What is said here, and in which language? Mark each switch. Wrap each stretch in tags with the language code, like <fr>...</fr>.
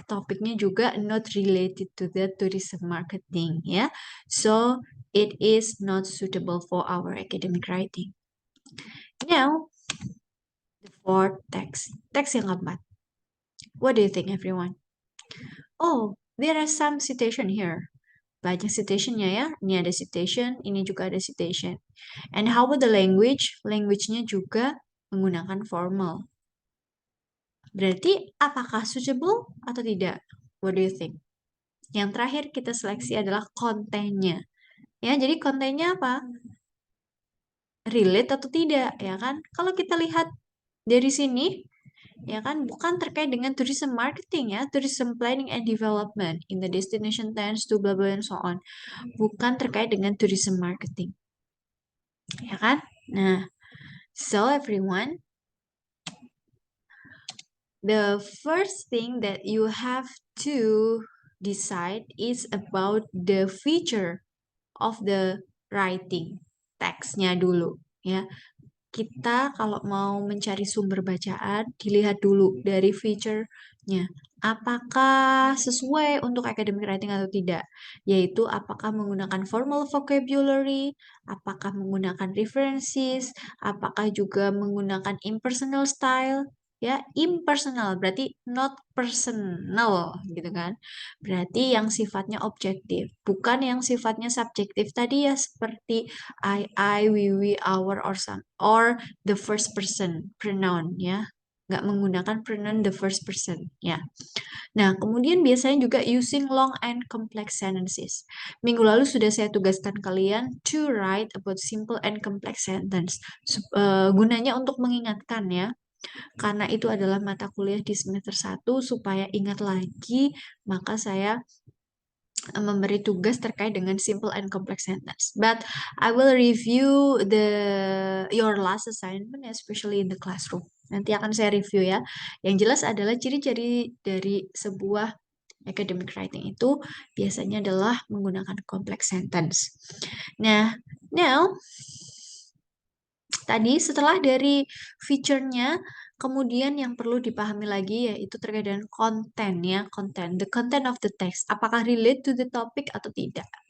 <id>Topiknya juga</id> <en>not related to the tourism marketing ya. So it is not suitable for our academic writing. Now the fourth text.</en> <id>Text yang keempat.</id> <en>What do you think everyone? Oh, there are some citation here.</en> <id>Banyak citationnya ya. Ini ada citation, ini juga ada citation.</id> <en>And how about the language?</en> <id>Language-nya juga menggunakan formal. Berarti apakah suitable atau tidak?</id> <en>What do you think?</en> <id>Yang terakhir kita seleksi adalah kontennya. Ya, jadi kontennya apa? Relate atau tidak, ya kan? Kalau kita lihat dari sini, ya kan, bukan terkait dengan tourism marketing ya,</id> <en>tourism planning and development in the destination tends to blah blah and so on.</en> <id>Bukan terkait dengan tourism marketing. Ya kan?</id> <en>Nah, so everyone, the first thing that you have to decide is about the feature of the writing,</en> <id>teksnya dulu ya. Kita kalau mau mencari sumber bacaan, dilihat dulu dari feature-nya. Apakah sesuai untuk academic writing atau tidak? Yaitu apakah menggunakan formal vocabulary, apakah menggunakan references, apakah juga menggunakan impersonal style, ya, impersonal berarti not personal gitu kan. Berarti yang sifatnya objektif, bukan yang sifatnya subjektif tadi ya seperti we, our, or some, or</id> <en>the first person pronoun</en> <id>ya, nggak menggunakan pronoun the first person ya. Nah, kemudian biasanya juga</id> <en>using long and complex sentences.</en> <id>Minggu lalu sudah saya tugaskan kalian</id> <en>to write about simple and complex sentence.</en> <id>Gunanya untuk mengingatkan ya, karena itu adalah mata kuliah di semester 1 supaya ingat lagi, maka saya memberi tugas terkait dengan simple and complex sentence.</id> <en>But I will review your last assignment, especially in the classroom.</en> <id>Nanti akan saya review ya. Yang jelas adalah ciri-ciri dari sebuah academic writing itu biasanya adalah menggunakan complex sentence. Nah, now tadi setelah dari feature-nya, kemudian yang perlu dipahami lagi yaitu terkait dengan konten ya, konten,</id> <en>the content of the text,</en> <id>apakah relate to the topic atau tidak.</id>